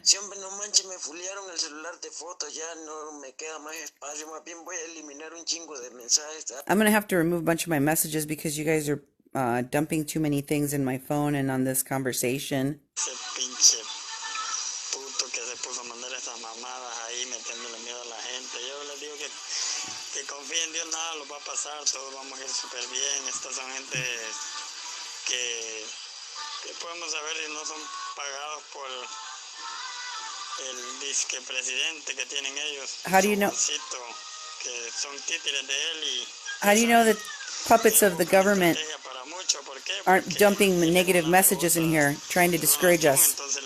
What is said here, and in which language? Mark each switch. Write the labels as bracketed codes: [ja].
[es] Sí, hombre, no manches, me fulearon el celular de fotos, ya no me queda más espacio, más bien voy a eliminar un chingo de mensajes. [en] I'm going to have to remove a bunch of my messages because you guys are dumping too many things in my phone and on this conversation. [es] Ese pinche puto que se puso a mandar esas mamadas ahí metiéndole miedo a la gente. Yo les digo que confíen en Dios, nada los va a pasar, todos vamos a ir súper bien. Estas son gente que podemos saber si no son pagados por el disque presidente que tienen ellos. [en] How do you know? [es] Que son títeres de él y [en] How do you know that puppets of the government aren't dumping negative messages in here, trying to discourage us?